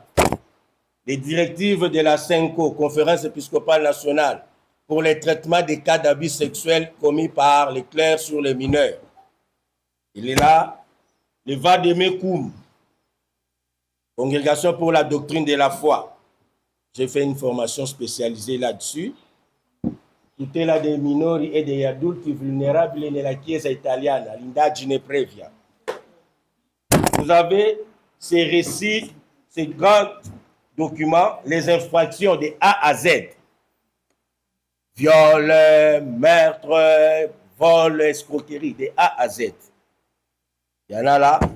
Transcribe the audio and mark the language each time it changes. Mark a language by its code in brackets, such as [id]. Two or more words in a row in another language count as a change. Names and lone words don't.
[fr] Les directives de la CENCO, Conférence épiscopale nationale, pour les traitements des cas d'abus sexuels commis par les clercs sur les mineurs. Il est là. Le Vademekoum, Congrégation pour la doctrine de la foi. J'ai fait une formation spécialisée là-dessus. [it] Tutela dei minori e degli adulti vulnerabili nella Chiesa italiana, l'indagine previa. [fr] Vous avez ces récits, ces grands documents, les infractions de A à Z. Viol, meurtre, vol, escroquerie, de A à Z. Il y en a là.